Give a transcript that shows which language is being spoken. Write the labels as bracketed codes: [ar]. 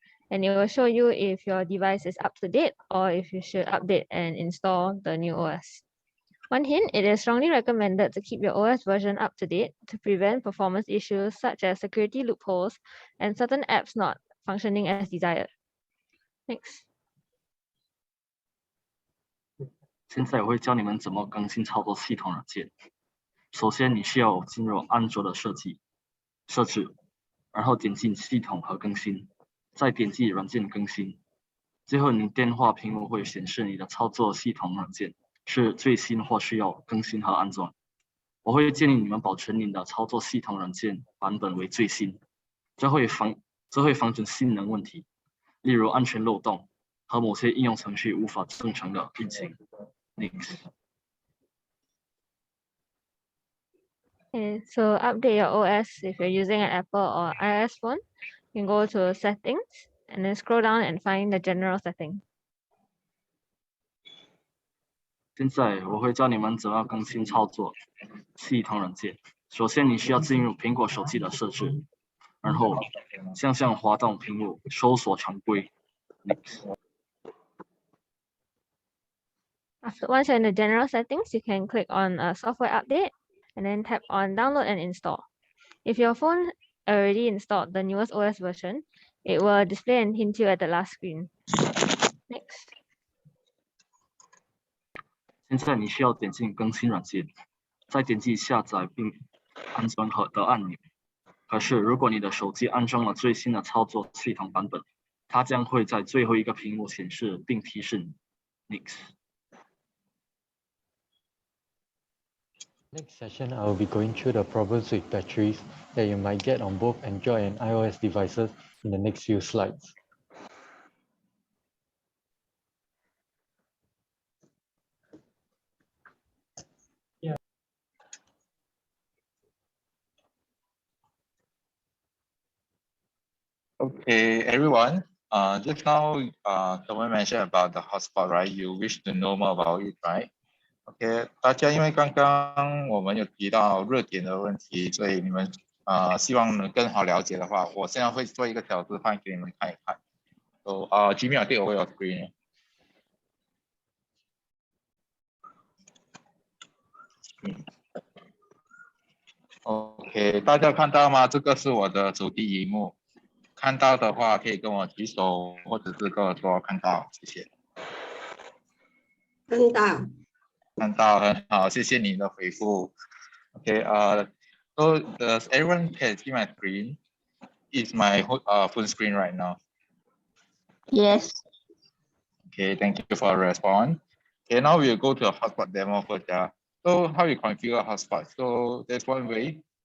[en] And it will show you if your device is up to date or if you should update and install the new OS. One hint, it is strongly recommended to keep your OS version up to date to prevent performance issues such as security loopholes and certain apps not functioning as desired. Next. [zh] 现在我会教你们怎么更新操作系统软件。首先，你需要进入安卓的设置，然后点击系统和更新，再点击软件更新。最后，你电话屏幕会显示你的操作系统软件是最新或需要更新和安装。我会建议你们保存你的操作系统软件版本为最新，这会防止性能问题，例如安全漏洞和某些应用程序无法正常的运行。 [en] Next. Okay, so update your OS if you're using an Apple or iOS phone. You can go to settings and then scroll down and find the general setting. [zh] 现在我会教你们怎么更新操作系统软件。首先，你需要进入苹果手机的设置，然后向上滑动屏幕，搜索常规。 [en] Next. Once you're in the general settings, you can click on software update and then tap on download and install. If your phone already installed the newest OS version, it will display and hint you at the last screen. Next. [zh] 现在你需要点进更新软件，再点击下载并安装的按钮。可是，如果你的手机安装了最新的操作系统版本，它将会在最后一个屏幕显示并提示你。 [en] Next. Next session, I will be going through the problems with batteries that you might get on both Android and iOS devices in the next few slides. Okay, everyone. Just now, someone mentioned about the hotspot, right? You wish to know more about it, right? [zh] OK， 大家因为刚刚我们有提到热点的问题，所以你们希望能更好了解的话，我现在会做一个小示范给你们看一看。 [en] So, Jimmy, I take over your screen. [zh] OK， 大家看到吗？这个是我的手机萤幕。看到的话可以跟我举手，或者是跟我说看到，谢谢。看到。看到，很好，谢谢你的回复。 [en] Okay, so does everyone can see my screen? Is my full screen right now? Yes. Okay, thank you for the response. Okay, now we'll go to a hotspot demo first. So how you configure a hotspot? So there's one way.